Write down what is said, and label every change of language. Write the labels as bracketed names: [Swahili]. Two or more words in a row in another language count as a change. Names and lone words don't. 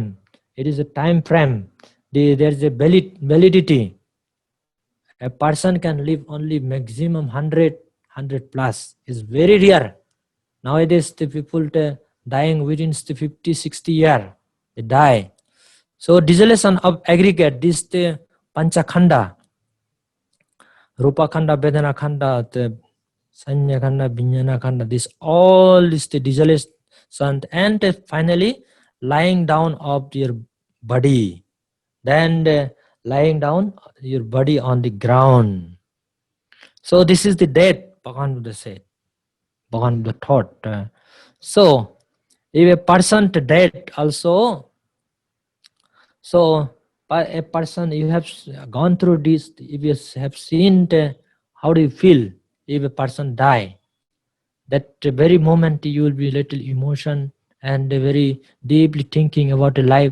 [English] It is a time frame. There is a validity. A person can live only maximum 100 plus. It's very rare. Nowadays, the people dying within the 50, 60 year, they die. So dissolution of aggregate, this the [Pali] panchakhanda, rupa khanda, vedana khanda, the sanya khanda, vijnana khanda, [English] this all is the dissolution, and finally lying down of your body. Then lying down your body on the ground. So this is the death, Bhagavan Buddha said. Bhagavan Buddha thought. So if a person to dead also, so a person, you have gone through this, if you have seen how do you feel if a person die, that very moment you will be little emotion and very deeply thinking about the life.